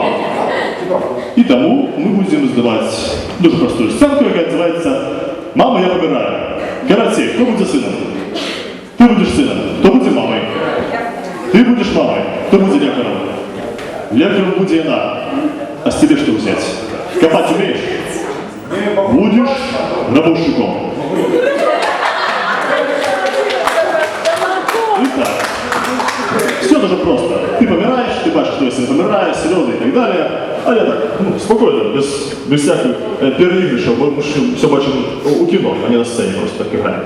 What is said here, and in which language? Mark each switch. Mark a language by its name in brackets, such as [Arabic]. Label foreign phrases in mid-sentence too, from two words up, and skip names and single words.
[Ukrainian] І тому ми будемо здавати дуже просту сценку, яка називається «Мама, я помираю». Короче, хто буде сином? Ти будеш сином. Хто буде мамою? Ти будеш мамою. Хто буде лекарем? Лекарем буде вона. А з тебе що взяти? Копати вмієш? Будеш рабовщиком. Итак, все дуже просто. [Russian] Ты помираешь, ты бачишь, что если помираешь, слезы и так далее. А я так, спокойно, без всяких переигрышев, мы все бачим у кино, а не на сцене просто так играем.